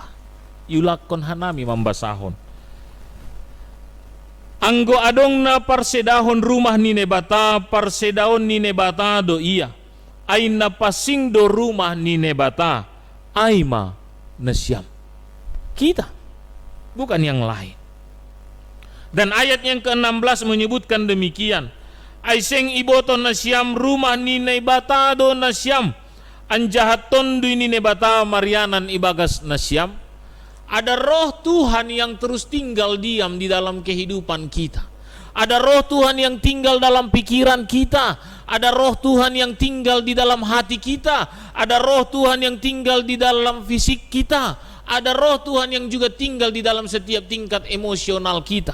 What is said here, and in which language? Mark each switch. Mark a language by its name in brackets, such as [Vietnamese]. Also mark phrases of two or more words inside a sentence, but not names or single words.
[Batak Simalungun] Yulakon hanami mambasahon. Anggo adong na parsedahon rumah ni nebata, parsedahon ni nebata do iya, ay napasing do rumah ni nebata, aima nasyam. [Indonesian] Kita, bukan yang lain. Dan ayat yang ke-16 menyebutkan demikian, [Batak Simalungun] ay seng iboto nasyam rumah ni nebata do nasyam, anjahaton do ni nebata marianan ibagas nasyam. [Indonesian] Ada roh Tuhan yang terus tinggal diam di dalam kehidupan kita. Ada roh Tuhan yang tinggal dalam pikiran kita. Ada roh Tuhan yang tinggal di dalam hati kita. Ada roh Tuhan yang tinggal di dalam fisik kita. Ada roh Tuhan yang juga tinggal di dalam setiap tingkat emosional kita.